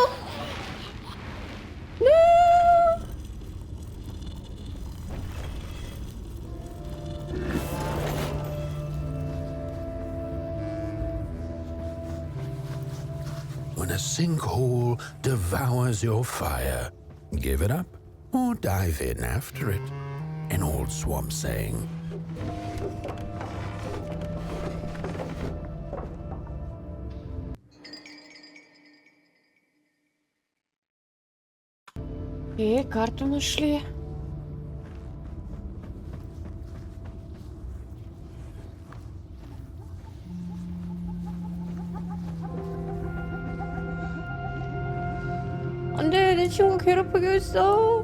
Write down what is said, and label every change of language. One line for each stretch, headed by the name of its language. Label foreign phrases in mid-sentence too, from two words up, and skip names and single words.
Korean: 네!
English: When a sinkhole devours your fire, give it up or dive in after it. An old swamp saying.
Russian: И карту нашли.
Korean: 안돼, 내 친구 괴롭히고 있어.